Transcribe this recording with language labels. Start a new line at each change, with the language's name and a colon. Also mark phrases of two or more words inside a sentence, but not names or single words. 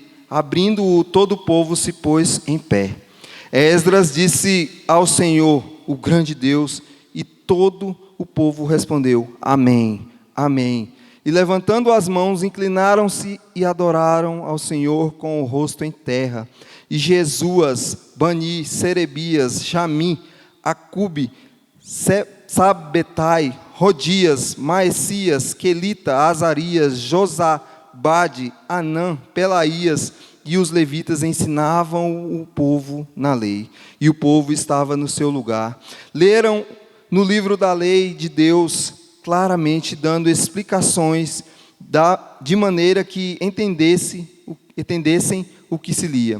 Portuguese: Abrindo-o, todo o povo se pôs em pé. Esdras disse ao Senhor, o grande Deus, e todo o povo respondeu, Amém, Amém. E levantando as mãos, inclinaram-se e adoraram ao Senhor com o rosto em terra. E Jesuas, Bani, Serebias, Jamim, Acube, Sabetai, Rodias, Maesias, Quelita, Azarias, Josabade, Anã, Pelaías, e os levitas ensinavam o povo na lei, e o povo estava no seu lugar. Leram no livro da lei de Deus, claramente dando explicações, de maneira que entendessem o que se lia.